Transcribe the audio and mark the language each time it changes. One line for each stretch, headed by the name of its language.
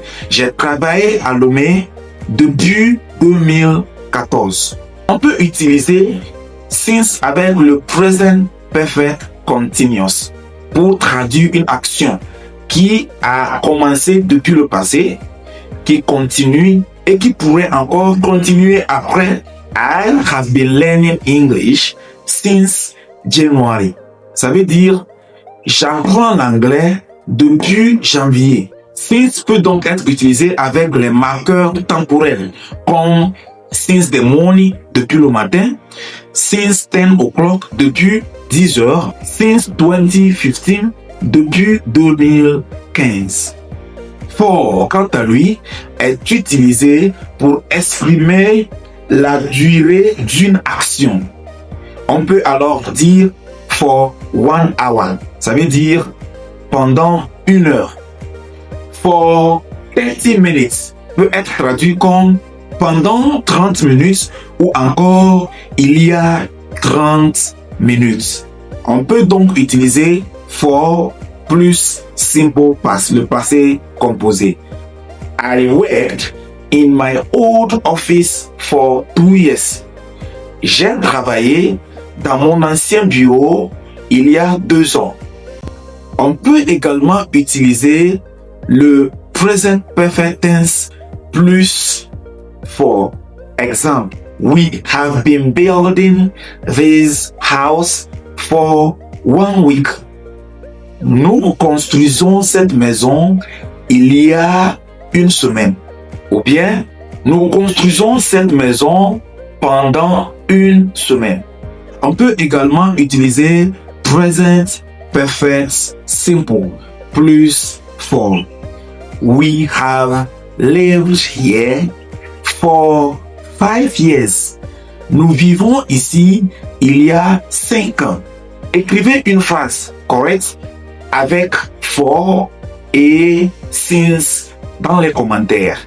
French: J'ai travaillé à Lomé depuis 2014. On peut utiliser since avec le present perfect continuous pour traduire une action qui a commencé depuis le passé, qui continue et qui pourrait encore continuer après.
English: I have been learning English since January.
French: Ça veut dire j'apprends l'anglais depuis janvier. Since peut donc être utilisé avec les marqueurs temporels comme
English: since the morning,
French: depuis le matin,
English: since 10 o'clock,
French: depuis 10 heures,
English: since 2015,
French: depuis 2015. For, quant à lui, est utilisé pour exprimer la durée d'une action. On peut alors dire
English: for 1 hour.
French: Ça veut dire pendant 1 heure.
English: For 30 minutes
French: peut être traduit comme pendant 30 minutes ou encore il y a 30 minutes. On peut donc utiliser for plus simple past, le passé composé.
English: I worked in my old office for 2 years.
French: J'ai travaillé dans mon ancien bureau il y a 2 ans. On peut également utiliser le present perfect tense plus for. Exemple,
English: we have been building this house for 1 week.
French: Nous construisons cette maison il y a 1 semaine. Ou bien, nous construisons cette maison pendant 1 semaine. On peut également utiliser present perfect simple plus for.
English: We have lived here for 5 years.
French: Nous vivons ici il y a 5 ans. Écrivez une phrase correcte avec for et since dans les commentaires.